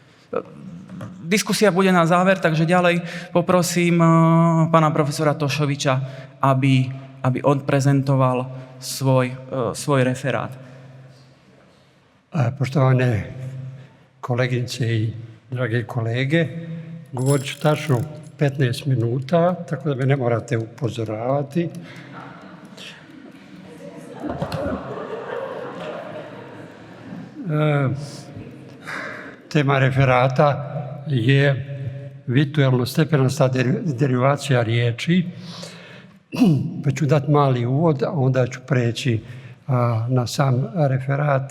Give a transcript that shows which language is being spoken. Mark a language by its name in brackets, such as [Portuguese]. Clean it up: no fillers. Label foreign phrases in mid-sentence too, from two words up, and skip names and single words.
[Slovak] Diskusia bude na záver, takže ďalej poprosím pána profesora Tošoviča, aby on prezentoval svoj referát. [Bosnian] Poštovane koleginice i drage kolege, govorit ću tačno 15 minuta, tako da me ne morate upozoravati. Tema referata je virtualno stepenasta derivacija riječi, pa ću dati mali uvod, a onda ću preći na sam referat.